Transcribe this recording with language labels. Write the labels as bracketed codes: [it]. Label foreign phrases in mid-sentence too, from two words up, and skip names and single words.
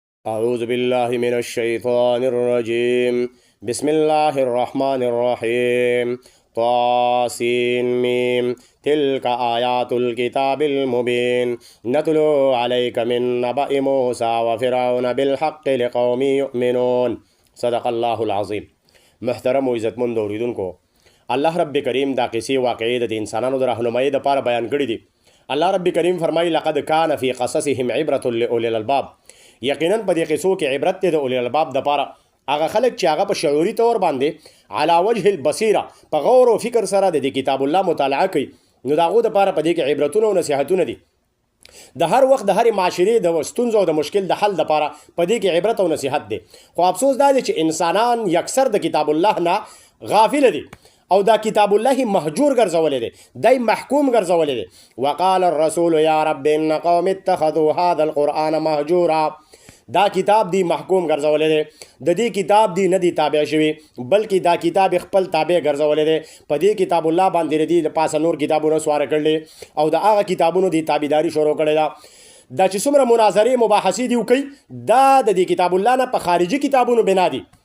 [ar] أعوذ بالله من الشيطان الرجيم بسم الله الرحمن الرحيم طاسين ميم تلك آيات الكتاب المبين نتلو عليك من نبأ موسى وفرعون بالحق لقوم يؤمنون صدق الله العظيم. [ps] محترم و عزتمند اوریدونکو، الله رب کریم دا قصې واقعي د انسانانو د راهنمایۍ دپاره بیان کړي دي. الله رب کریم فرمایي [ar] لقد كان في قصصهم عبرة لأولي الألباب. [ps] یقینا په دې قصو کې عبرت دی د [ar] اولي الألباب [ps] دپاره. هغه خلک چې هغه په شعوري طور باندې [ar] علا وجه البصیره [ps] په غور او فکر سره د کتاب الله مطالعه کوي، نو د هغو دپاره په دې کې عبرتونه او نصیحتونه دي. د هر وخت د هرې معاشرې د ستونزو او د مشکل د حل دپاره په دې کې عبرت او نصیحت دی. خو افسوس دا دی چې انسانان یکسر د کتاب الله نه غافل دي او دا کتاب الله مهجور ګرځولی دی، دی محکوم ګرځولی دی. [ar] وقال الرسول یا رب ان قوم اتخذوا هذا القرآن مهجورا. [ps] دا کتاب دی محکوم ګرځولی دی، د دې کتاب دی نه دی تابع شوي، بلکې دا کتاب خپل تابع ګرځولی دی. په دې کتاب الله باندې د دې د پاسه نور کتابونه سواره کړلې او د هغه کتابونو دی تابعداري شروع کړې ده. دا چې څومره مناظرې مباحثې دی وکوي، دا د دې کتاب الله نه په خارجي کتابونو بنا دي.